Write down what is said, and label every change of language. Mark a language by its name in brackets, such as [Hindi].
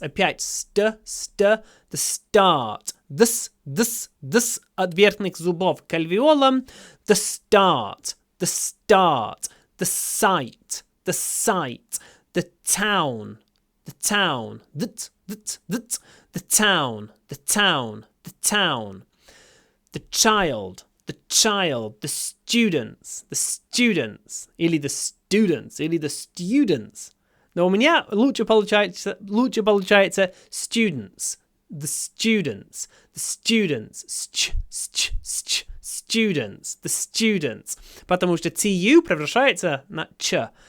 [Russian] Опять [English] the start. [Russian] This от верхних зубов к альвеолам. [English] The start. The start. The site. The site. The town. The town. The town. The town. The town. The child. The child. The students. The students. Или the students. Или the students. [Russian] Но у меня лучше получается students. [English] The students. The students. Students. The students. [Russian] Потому что tu превращается на ч.